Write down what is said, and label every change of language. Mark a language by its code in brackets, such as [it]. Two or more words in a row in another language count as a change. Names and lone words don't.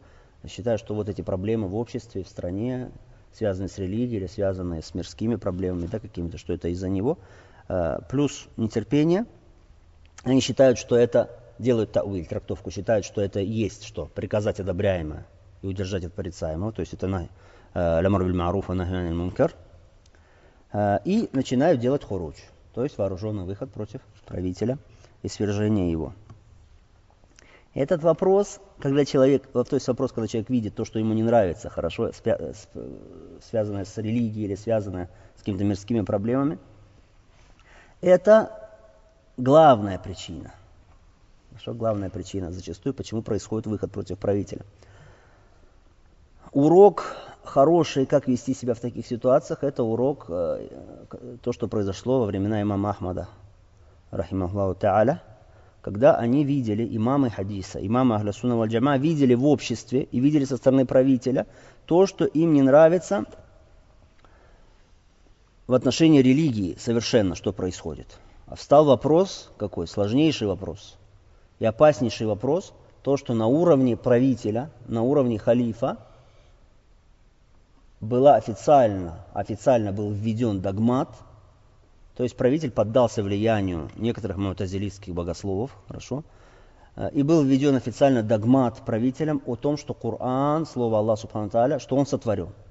[ru] Считая, что вот эти проблемы в обществе, в стране, связанные с религией или связанные с мирскими проблемами, да, какими-то, что это из-за него. Плюс нетерпение. Они считают, что это, делают тауиль, трактовку, считают, что это есть что? Приказать одобряемое и удержать от порицаемого. То есть это [ar] الأمر بالمعروف والنهي عن المنكر. [ru] И начинают делать хуруч, то есть вооруженный выход против правителя и свержение его. Этот вопрос, когда человек, то есть вопрос, когда человек видит то, что ему не нравится, хорошо, связанное с религией или связанное с какими-то мирскими проблемами, это главная причина. Хорошо, главная причина зачастую, почему происходит выход против правителя. Урок хороший, как вести себя в таких ситуациях, это урок, то, что произошло во времена имама Ахмада, [ar] رحمه الله تعالى, [ru] когда они видели, имамы хадиса, имамы [ar] أهل السنة والجماعة, [ru] видели в обществе и видели со стороны правителя то, что им не нравится в отношении религии совершенно, что происходит. А встал вопрос, какой? Сложнейший вопрос и опаснейший вопрос, то, что на уровне правителя, на уровне халифа была официально был введен догмат, то есть правитель поддался влиянию некоторых му'тазилитских богословов, хорошо, и был введен официально догмат правителям о том, что Коран, слово Аллаха [ar] سبحانه تعالى, [ru] что он сотворен.